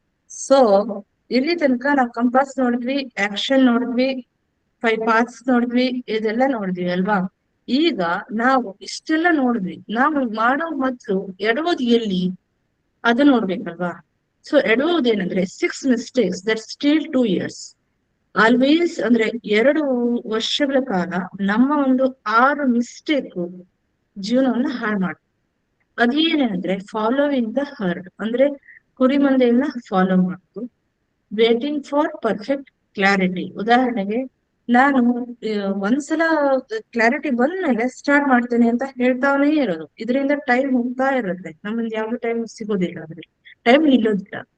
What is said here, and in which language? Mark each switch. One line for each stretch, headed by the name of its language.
Kannada: So ಇಲ್ಲಿ ತನಕ ನಾವು ಕಂಪಾಸ್ ನೋಡಿದ್ವಿ, ಆಕ್ಷನ್ ನೋಡಿದ್ವಿ, 5 ಪಾರ್ಟ್ಸ್ ನೋಡಿದ್ವಿ, ಇದೆಲ್ಲ ನೋಡಿದ್ವಿ ಅಲ್ವಾ? ಈಗ ನಾವು ಇಷ್ಟೆಲ್ಲ ನೋಡಿದ್ವಿ, ನಾವು ಮಾಡೋ ಮೊದ್ಲು ಎಡವೋದು ಎಲ್ಲಿ ಅದು ನೋಡ್ಬೇಕಲ್ವಾ? So ಎಡವುದೇನಂದ್ರೆ
English: 6 mistakes that steal 2 years.
Kannada: Always ಅಂದ್ರೆ 2 ವರ್ಷಗಳ ಕಾಲ ನಮ್ಮ ಒಂದು 6 ಮಿಸ್ಟೇಕ್ ಜೀವನವನ್ನ ಹಾಳು ಮಾಡ್ತೀವಿ. ಅದೇನಂದ್ರೆ
English: following the herd,
Kannada: ಅಂದ್ರೆ ಕುರಿ ಮಂದೆಯನ್ನ ಫಾಲೋ ಮಾಡೋದು.
English: waiting for perfect clarity,
Kannada: ಉದಾಹರಣೆಗೆ ನಾನು ಒಂದ್ಸಲ ಕ್ಲಾರಿಟಿ ಬಂದ್ಮೇಲೆ ಸ್ಟಾರ್ಟ್ ಮಾಡ್ತೇನೆ ಅಂತ ಹೇಳ್ತಾನೇ ಇರೋದು, ಇದರಿಂದ ಟೈಮ್ ಹೋಗ್ತಾ ಇರುತ್ತೆ, ನಮ್ಗೆ ಯಾವ್ದು ಟೈಮ್ ಸಿಗೋದಿಲ್ಲ, ಅದ್ರಲ್ಲಿ ಟೈಮ್ ನಿಲ್ಲೋದಿಲ್ಲ.